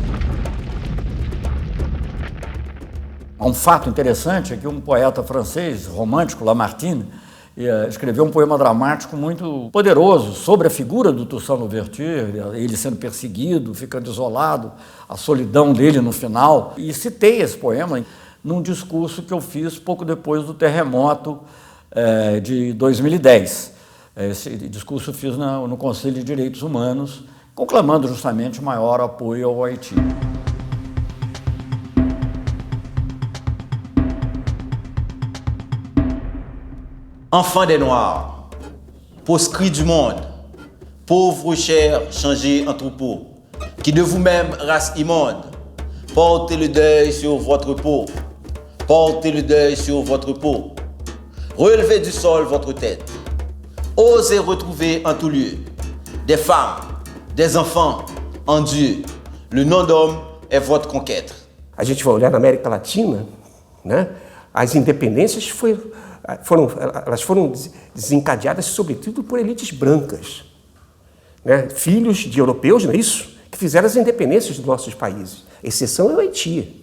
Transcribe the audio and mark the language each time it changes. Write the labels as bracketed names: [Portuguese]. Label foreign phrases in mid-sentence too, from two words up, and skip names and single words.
[Portuguese] Um fato interessante é que um poeta francês, romântico, Lamartine, escreveu um poema dramático muito poderoso sobre a figura do Toussaint Louverture, ele sendo perseguido, ficando isolado, a solidão dele no final. E citei esse poema num discurso que eu fiz pouco depois do terremoto de 2010. Esse discurso eu fiz no Conselho de Direitos Humanos, conclamando justamente o maior apoio ao Haiti. [French] Enfants des Noirs, proscrits du monde, pauvres chers changés en troupeaux, qui de vous-même, race immonde, portez le deuil sur votre peau, portez le deuil sur votre peau, relevez du sol votre tête, osez retrouver en tout lieu des femmes, des enfants en Dieu, le nom d'homme est votre conquête. [Portuguese] A gente vai olhar na América Latina, as independências foram desencadeadas sobretudo por elites brancas, filhos de europeus, não é isso? Que fizeram as independências dos nossos países. A exceção é o Haiti.